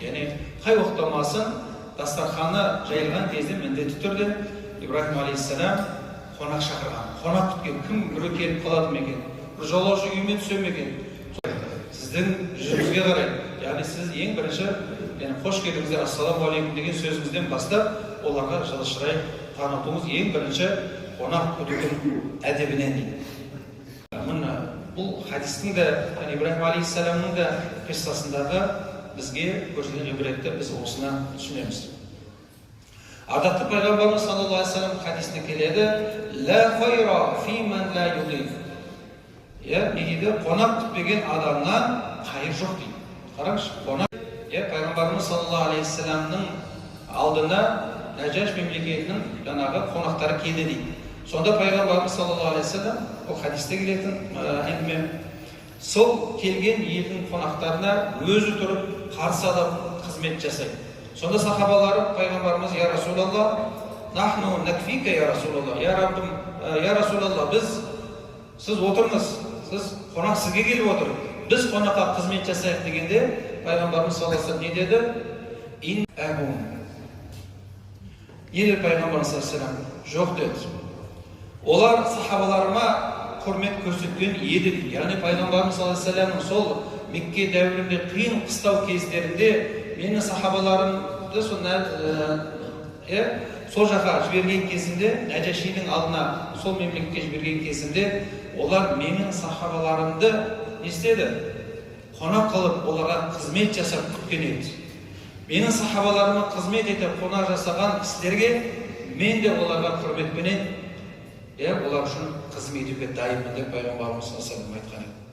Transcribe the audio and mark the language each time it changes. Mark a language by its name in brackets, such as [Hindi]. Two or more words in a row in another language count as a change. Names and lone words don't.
[Kazakh] Яғни қай уақытта болмасын дастарханы жайылған кезде міндетті түрде Ибрахим алейхиссалам қонақ шақырған, қонақ күткен, кім біреу келіп қалады ма екен, бір жолаушы үйіме түсе ме екен, сіздің жүзіңізге қарай, яғни сіз ең бірінші қош келдіңіздер, [Arabic] السلام عليكم [Kazakh] деген сөзіңізден бастап оларға жылы шырай танытуыңыз ең бірінші қонақ күтудің әдебінен дейді. Бұл хадистің де, Ибрахим алейхиссаламның да қиссасындағы бізге көрсеткен ғибретті біз осыны түсінеміз. Адатты пайғамбарымыз [Arabic] صلى الله عليه وسلم [Kazakh] хадисінде келеді: [Arabic] "لا خير في من لا يضيف". [Kazakh] Не дейді? Қонақ күтпеген адамнан қайыр жоқ дейді. Қараңызшы, қонақ. Пайғамбарымыз [Arabic] صلى الله عليه وسلم [Kazakh] алдына Нәжаш мемлекетінің жаңағы қонақтары келді дейді. Сонда пайғамбарымыз [Arabic] صلى الله عليه وسلم, [Kazakh] ол хадисте келетін әңгіме, сол келген елдің қонақтарына өзі тұрып қарсы алып қызмет жасайды. [Arabic] Сонда сахабалары пайғамбарымыз: "يا رسول الله نحن نكفيك يا رسول الله". [Kazakh] "Я Раббым, [Arabic] يا رسول الله, [Kazakh] сіз отырыңыз, сіз қонақ сізге келіп отыр. Біз қонаққа қызмет жасайық" дегенде пайғамбарымыз [Arabic] صلى الله عليه وسلم [Kazakh] не деді? "Ин абун". Не деді пайғамбарымыз [Arabic] صلى الله عليه وسلم? [Kazakh] "Жоқ" деді. Олар сахабаларыма құрмет көрсеткен еді дейді. Яғни пайғамбарымыз [Arabic] صلى الله عليه وسلم [Kazakh] сол Мекке дәуірінде қиын қыстау кездерінде менің сахабаларымды сол жаққа жіберген кезінде, Нәжашидің алдына сол мемлекетке жіберген кезінде, олар менің сахабаларымды не істеді? Қонақ қылып, оларға қызмет жасап күткен еді. Менің сахабаларыма қызмет етіп, қонақ жасаған кісілерге мен де оларға құрметпенен олар үшін қызмет етуге дайынмын деп пайғамбарымыз [Arabic] صلى الله عليه وسلم [Kazakh] айтқан еді.